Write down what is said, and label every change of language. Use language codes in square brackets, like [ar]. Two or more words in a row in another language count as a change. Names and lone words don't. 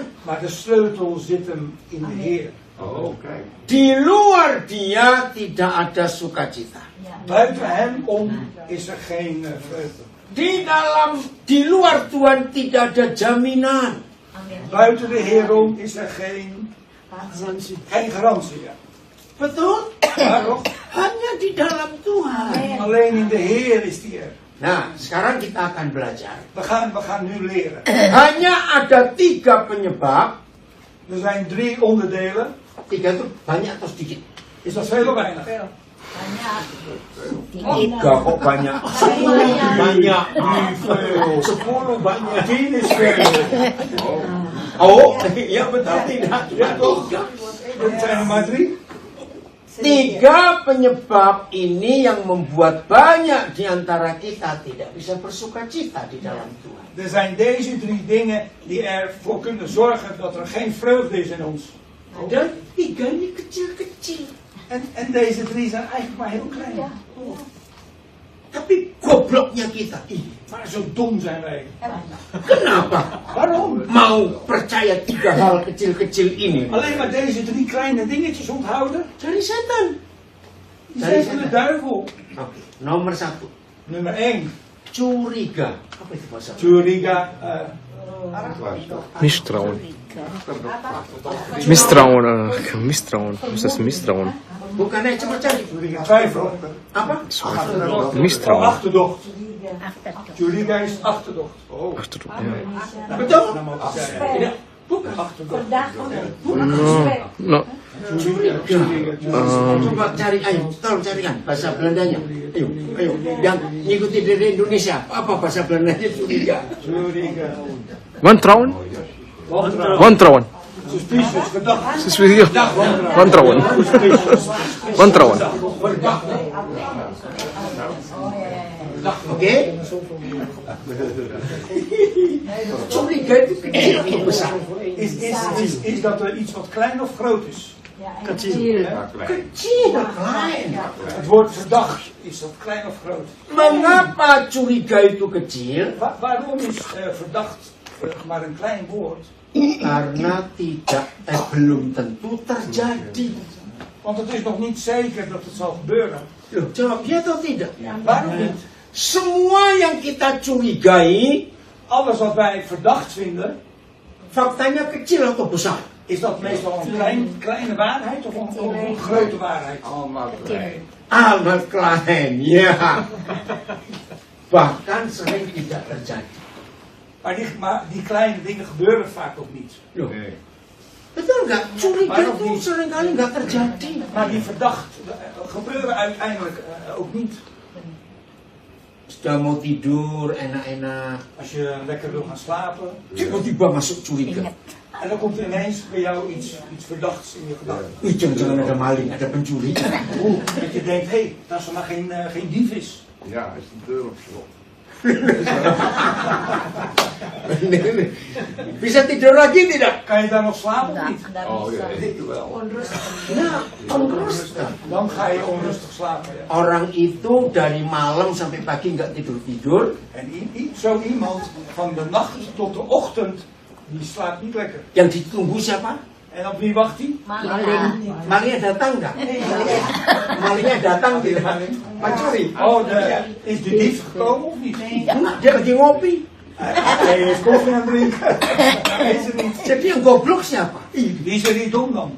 [nl] Maar de sleutel zit hem in de Heer. [id] Di luar dia tidak ada sukacita. [nl] Buiten hem om is er geen vreugde. [id] Di luar Tuhan tidak ada jaminan. [nl] Buiten de Heer om is er geen garantie. Ja. [id] Betul? [nl] Waarom? [id] Hanya di dalam Tuhan. [nl] Alleen in de Heer is die er. [id] Nah, sekarang kita akan belajar. [nl] We gaan nu leren. [id] Hanya ada 3 penyebab. [nl] Er zijn 3 onderdelen. [id] 3 itu banyak atau sedikit? [nl] Is dat veel of weinig? [id] 3 kok banyak. 10 banyak. 10 banyak. [nl] 10 is veel. [id] Oh, ya betul tidak. [nl] Ja, toch? Dat zijn er maar 3. [id] 3 penyebab ini yang membuat banyak di antara kita tidak bisa bersukacita di dalam Tuhan. [nl] Er zijn deze 3 dingen die ervoor kunnen zorgen dat er geen vreugde is in ons. [id] Dan 3 ini kecil-kecil. [nl] En deze 3 zijn eigenlijk maar heel klein. [id] Tapi gobloknya kita. [nl] Maar zo dom zijn wij. [id] Kenapa? [nl] Waarom? [id] Mau percaya 3 hal kecil-kecil ini? [nl] Alleen maar deze 3 kleine dingetjes onthouden. [id] Dari setan. [nl] Die zijn van de duivel. [id] Oke, nomor 1. [nl] Nummer 1. [id] curiga. Apa itu bahasa? Curiga, [de] Misstrauen. Misstrauen. Misstrauen. Was ist Misstrauen? [id] Bukannya cuma cari. [nl] twijfel. [id] Apa? [de] Misstrauen. [nl] Achterdocht. Curiga is achterdocht. Achterdocht, ja. [id] Betul? Tidak, bukan achterdocht. [en] No. [id] Coba cari, ayo, tolong carikan bahasa Belandanya. Ayo, yang ngikuti dari Indonesia. Apa bahasa Belandanya curiga? Curiga. [nl] Wantrouwen? Wantrouwen. [en] Suspicious, verdacht. [nl] Suspicious. Wantrouwen. Wantrouwen. [id] Oke? Curiga itu kecil atau besar? [nl] Is dat er iets wat klein of groot is? [id] Kecil, klein. [nl] Het woord verdacht, is dat klein of groot? [id] Mengapa curiga itu kecil? [nl] Waarom is verdacht maar een klein woord? [id] Karena belum tentu terjadi. [nl] Want het is nog niet zeker dat het zal gebeuren. [id] Loh, jawab ya atau tidak? [nl] Waarom niet? [id] Semua yang kita curigai, [nl] Alles wat wij verdacht vinden, [id] faktanya kecil atau besar? [nl] is dat meestal een kleine waarheid of een grote waarheid? [id] Amat klein, ya. Bahkan sering tidak terjadi. [nl] Maar die kleine dingen gebeuren vaak ook niet. [id] Loh, betul nggak? Curiga [nl] Waarom [id] itu [nl] niet? [id] seringkali nggak terjadi. [nl] Maar die verdacht gebeuren uiteindelijk ook niet. [id] Sudah mau tidur, enak-enak. [nl] Als je lekker wil gaan slapen. [id] Tiba-tiba masuk curiga. [nl] En dan komt er ineens bij jou iets verdachts in je gedachten. [id] Ih, jangan-jangan ada maling, ada pencuri. [nl] Dat je denkt, hé, dat er maar geen dief is. Ja, is de deur op slot. [id] Bisa tidur lagi tidak? [nl] Kan je daar nog slapen of niet? Oh ja, ik wel. Nah, onrustig. Dan ga je onrustig slapen. Ja. [id] Orang itu dari malam sampai pagi nggak tidur-tidur. [nl] En zo iemand van de nacht tot de ochtend, die slaapt niet lekker. [id] Yang ditunggu siapa? [nl] En op wie wacht hij? [id] Malingnya datang nggak? Malingnya datang tidak? Pencuri. [nl] Oh, is de dief gekomen of niet? [id] Enggak, dia lagi ngopi. [nl] Hij is koffie aan het drinken. Is er niet. [id] Jadi yang goblok siapa? [nl] Wie is er niet dom dan?